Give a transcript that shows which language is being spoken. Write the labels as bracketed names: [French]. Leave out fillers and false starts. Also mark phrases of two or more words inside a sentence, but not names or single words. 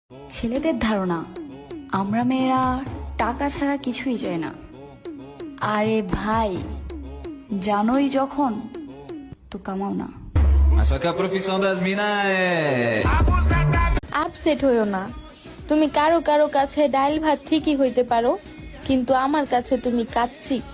[Bangla] ছেলেদের ধারণা আমরা মেয়েরা টাকা ছাড়া কিছুই চাই না। আরে ভাই, জানোই যখন তো কামাও না। [Portuguese] Só que a profissão das minas é. [Bangla] আপসেট হইও না। তুমি কারো কারো কাছে ডাইল ভাত ঠিকই হইতে পারো, কিন্তু আমার কাছে তুমি কাচ্চি।